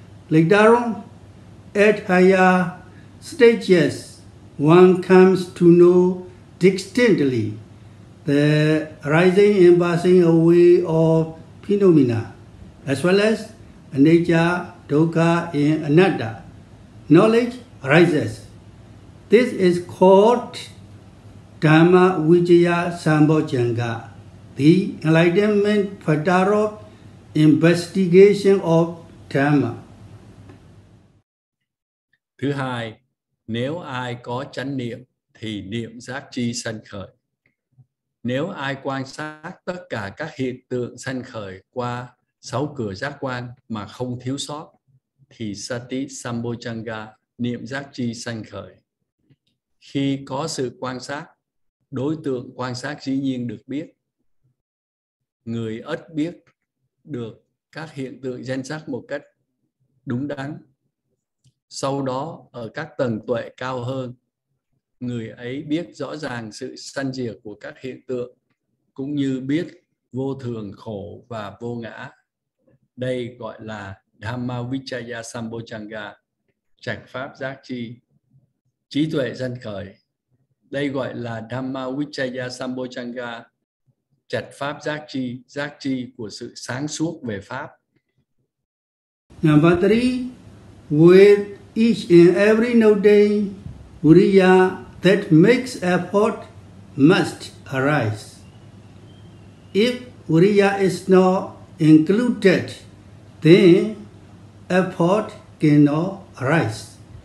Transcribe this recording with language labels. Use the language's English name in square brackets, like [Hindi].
[English] Later on, at higher stages, one comes to know distinctly the rising and passing away of phenomena, as well as anicca, dukkha, and anatta. Knowledge rises. This is called Dhamma Vijaya Sambojjhanga, the enlightenment factor of investigation of Dhamma. [Vietnamese] Thứ hai, nếu ai có chánh niệm thì niệm giác chi sanh khởi. Nếu ai quan sát tất cả các hiện tượng sanh khởi qua 6 cửa giác quan mà không thiếu sót, thì Sati Sambojjhanga, niệm giác chi sanh khởi. Khi có sự quan sát, đối tượng quan sát dĩ nhiên được biết. Người ất biết được các hiện tượng danh sắc một cách đúng đắn. Sau đó, ở các tầng tuệ cao hơn, người ấy biết rõ ràng sự sanh diệt của các hiện tượng, cũng như biết vô thường, khổ và vô ngã. Đây gọi là Dhamma Vijaya Sambojjhanga, trạch pháp giác chi, trí tuệ sanh khởi. Đây gọi là Dhamma Vijaya Sambojjhanga, trạch pháp giác chi của sự sáng suốt về pháp. [English] Number 3, with each and every note, Viriya that makes effort must arise. If Viriya is not included, then effort cannot arise.